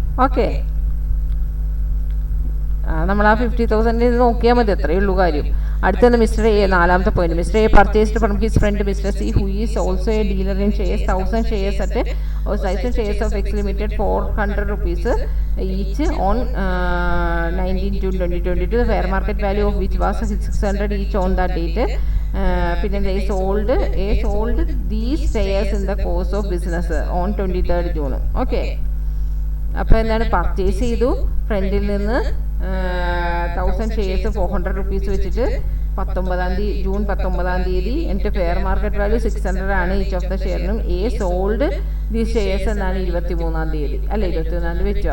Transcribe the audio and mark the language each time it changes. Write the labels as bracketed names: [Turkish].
[Malayalam] Okay, നമ്മൾ ആ 50,000 നോക്കിയാൽ മതി, അത്രയേ ഉള്ളൂ കാര്യം. [English] അടുത്തത് mister A, 4ാമത്തെ point. Mister A purchased from his friend mister C who is also a dealer in shares 1000 shares at 1000 shares of X Limited 400 rupees each on 19 June 2022. The fair market value of which was 600 each on that date. [Malayalam] പിന്നെ [English] they sold these shares in the course of business on 23rd June. [Malayalam] Okay, അപ്പോൾ എന്താണ്, purchase ചെയ്തു ഫ്രണ്ടിൽ നിന്ന് 1000 shares 400 rupees വെച്ചിട്ട് 19 June 19 എന്നിട്ട് fair market value 600 ആണ് each of the ഷെയറിനും. A sold the shares എന്നാണ് 23 അല്ല 21 വെച്ചു.